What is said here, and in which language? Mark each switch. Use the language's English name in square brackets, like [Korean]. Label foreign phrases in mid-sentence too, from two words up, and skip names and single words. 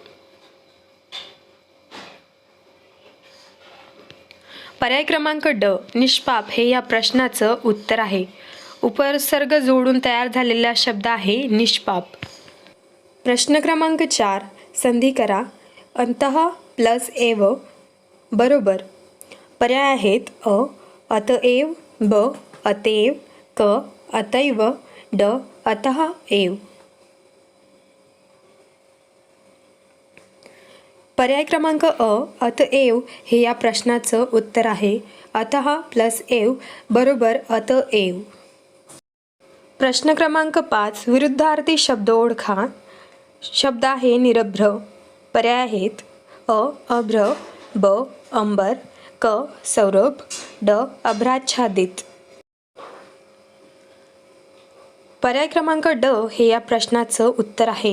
[Marathi] पर्याय क्रमांक ड. निष्पाप हे या प्रश्नाचं उत्तर आहे. उपसर्ग जोडून तयार झालेला शब्द आहे निष्पाप. प्रश्न क्रमांक 4. संधी करा. अंतः प्लस एव बरोबर. पर्याय आहेत अ. अतएव, ब. अतएव, क. अतैव, ड. अतः एव. पर्याय क्रमांक अ. अतएव हे या प्रश्नाचं उत्तर आहे. अतः प्लस एव बरोबर अतएव. प्रश्न क्रमांक 5. विरुद्धार्थी शब्द ओळखा. शब्द आहे निरभ्र. पर्याय आहेत अ. अभ्र, ब. अंबर, क. सौरभ, ड. अभ्राच्छादित. पर्याय क्रमांक ड हे या प्रश्नाचं उत्तर आहे.